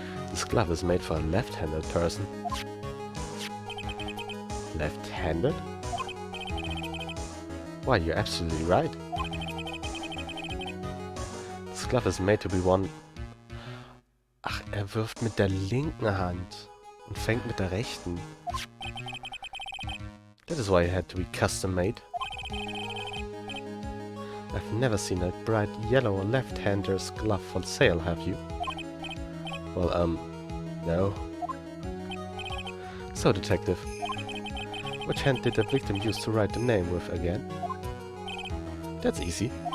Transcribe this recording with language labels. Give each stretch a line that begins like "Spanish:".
English: This glove is made for a left-handed person. Left-handed? Why, you're absolutely right. This glove is made to be worn...
German: Ach, er wirft mit der linken Hand und fängt mit der rechten.
English: That is why it had to be custom-made. I've never seen a bright yellow left-hander's glove for sale, have you? Well, no. So, detective, which hand did the victim use to write the name with again? That's easy.